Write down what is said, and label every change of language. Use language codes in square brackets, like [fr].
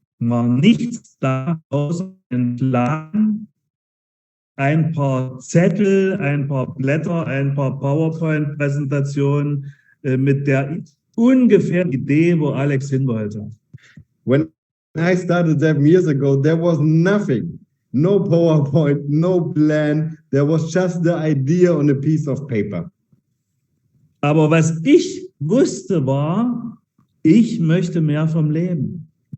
[de] war nichts da außer ein Plan, ein paar Zettel, ein paar Blätter, ein paar PowerPoint-Präsentationen mit der ungefähren Idee, wo Alex hin wollte. [en] When I started 7 years ago, there was nothing. No PowerPoint, no plan. There was just the idea on a piece of paper. [de] Aber was ich wusste war, ich möchte mehr vom Leben.